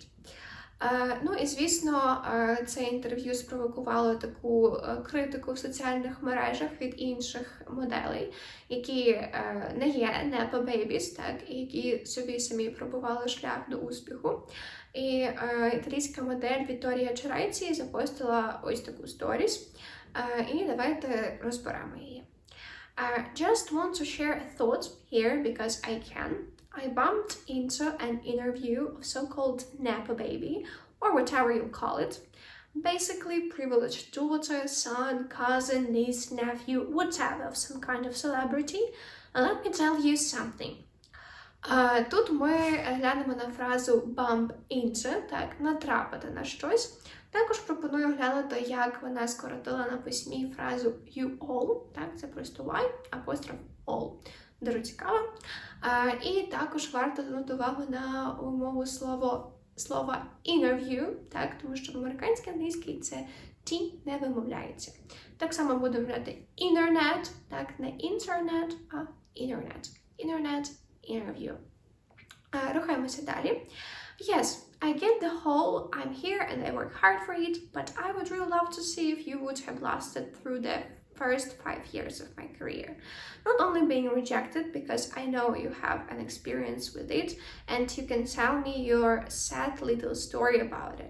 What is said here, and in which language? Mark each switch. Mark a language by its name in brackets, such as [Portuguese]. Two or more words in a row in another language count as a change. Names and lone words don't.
[Ukrainian] Ну і, звісно, це інтерв'ю спровокувало таку критику в соціальних мережах від інших моделей, які не є [English] Nepo Babies, [Ukrainian] так, і які собі самі пробували шлях до успіху. І італійська модель Вікторія Череці запостила ось таку сторіс, і давайте розберемо її. [English] Just want to share a thought here because I can. I bumped into an interview of so-called Nepo baby, or whatever you call it. Basically, privileged daughter, son, cousin, niece, nephew, whatever, of some kind of celebrity. And let me tell you something. [Ukrainian] Тут ми глянемо на фразу [English] bump into, [Ukrainian] так, натрапити на щось. Також пропоную глянути, як вона скоротила на письмі фразу [English] you all, [Ukrainian] так, це просто y, апостроф all. Дуже цікаво. І також варто звернути увагу на умову слова interview, так, тому що в американській англійській це T не вимовляється. Так само будемо говорити internet, так, не internet, а internet. [English] Internet, interview. [Ukrainian] Рухаємося далі. [English] Yes, I get the whole I'm here and I work hard for it, but I would really love to see if you would have lasted through the first 5 years of my career. Not only being rejected because I know you have an experience with it and you can tell me your sad little story about it.